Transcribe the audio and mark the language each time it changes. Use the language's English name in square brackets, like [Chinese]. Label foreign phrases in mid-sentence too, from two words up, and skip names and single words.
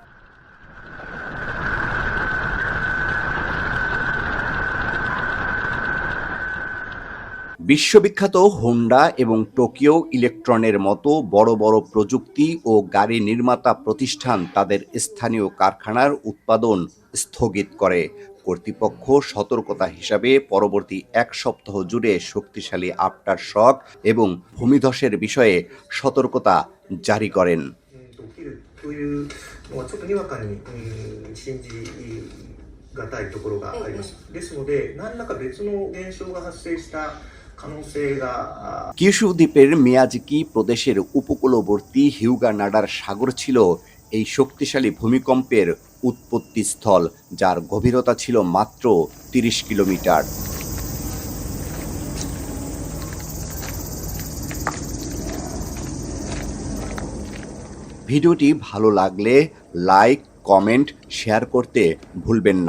[Bangla] বিশ্ববিখ্যাত হোন্ডা এবং টোকিও ইলেকট্রনের মতো বড় বড় প্রযুক্তি ও গাড়ি নির্মাতা প্রতিষ্ঠান তাদের স্থানীয় কারখানার উৎপাদন স্থগিত করে। কর্তৃপক্ষ সতর্কতা হিসাবে পরবর্তী 1 সপ্তাহ জুড়ে শক্তিশালী [English] after shock [Bangla] এবং ভূমিধসের বিষয়ে সতর্কতা জারি করেন। [Japanese] というのはちょっとにわかに信じがたいところがあります。ですので、何らか別の現象が発生した可能性が [Bangla] কিউশু দ্বীপের মিয়াজাকি প্রদেশের উপকূলবর্তী হিউগানাডার সাগর ছিল এই শক্তিশালী ভূমিকম্পের উৎপত্তিস্থল, যার গভীরতা ছিল মাত্র 30 কিলোমিটার। ভিডিওটি ভালো লাগলে লাইক, কমেন্ট, শেয়ার করতে ভুলবেন না।